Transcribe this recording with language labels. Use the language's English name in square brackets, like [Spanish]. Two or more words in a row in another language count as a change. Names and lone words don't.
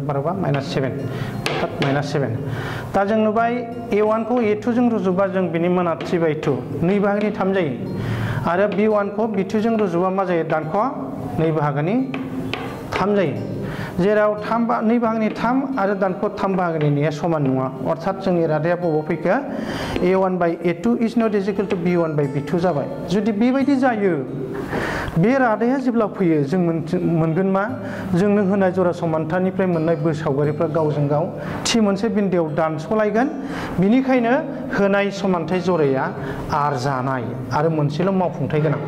[Bodo] बारहरबा माइनास 7 अर्थात माइनास 7 दा जों नुबाय a1 खौ a2 जों रुजुबा जों बिनि माना 3/2 2 बाहागोनि 3 जायो आरो b1 खौ b2 जों रुजुबा मा जायो दानख' 2 बाहागोनि 3 जायो जेराव 2 बाहागोनि 3 आरो दानख' 3 बाहागोनि 2 समान नङा अर्थात जोंनि रादाया बबाव फैखो [English] a1 by a2 is not equal to b1 by b2 [Bodo] जाबाय जुदि बेबायदि जायो बे रादाया जेब्ला फैयो जों मोनगोन मा जोंनो होनाय जरा समानथायनिफ्राय मोननाय बोसावगारिफ्रा गावजों गाव थि मोनसे बिन्दोआव दानस'लायगोन बिनिखायनो होनाय समानथाय जराया आरजानाय आरो मोनसेल' मावफुंथाय